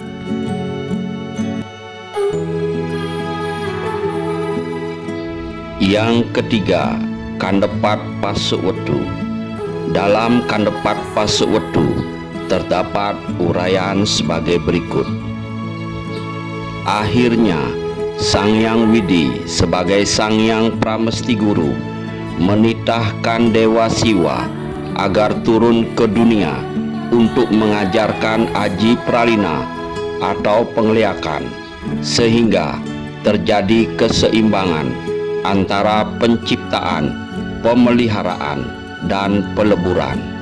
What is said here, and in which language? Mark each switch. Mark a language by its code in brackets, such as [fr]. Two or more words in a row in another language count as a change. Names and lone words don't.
[id] Yang ketiga, Kandepat Pasuwedu. Dalam Kandepat Pasuwedu terdapat uraian sebagai berikut. Akhirnya Sang Hyang Widi sebagai Sang Hyang Pramesti Guru menitahkan Dewa Siwa agar turun ke dunia untuk mengajarkan aji pralina atau pengliakan, sehingga terjadi keseimbangan antara penciptaan, pemeliharaan, dan peleburan.